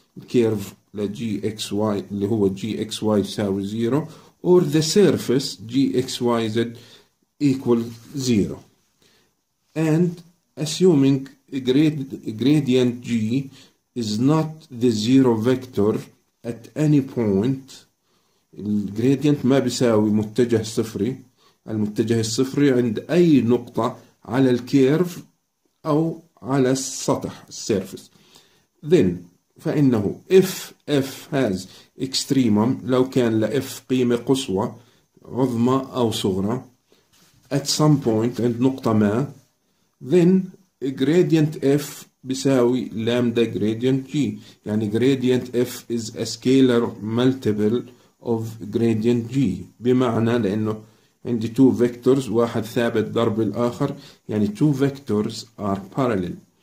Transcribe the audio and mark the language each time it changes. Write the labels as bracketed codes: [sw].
[en] curve لgxy [ar] اللي هو [en] gxy [ar] يساوي [en] 0 or the surface gxyz equals 0, and assuming gradient g is not the zero vector at any point. [ar] الجريدينت ما بيساوي متجه صفري، المتجه الصفري عند أي نقطة على الكيرف أو على السطح السيرفس. [en] Then [ar] فإنه [en] if f has extremum [ar] لو كان ل f قيمة قصوى عظمى أو صغرى [en] at some point [ar] عند نقطة ما، [en] then gradient f [ar] بيساوي [en] lambda gradient g، [ar] يعني [en] gradient f is a scalar multiple of gradient g، [ar] بمعنى لأنه عندي [en] two vectors [ar] واحد ثابت ضرب الآخر، [en] يعني two vectors are parallel.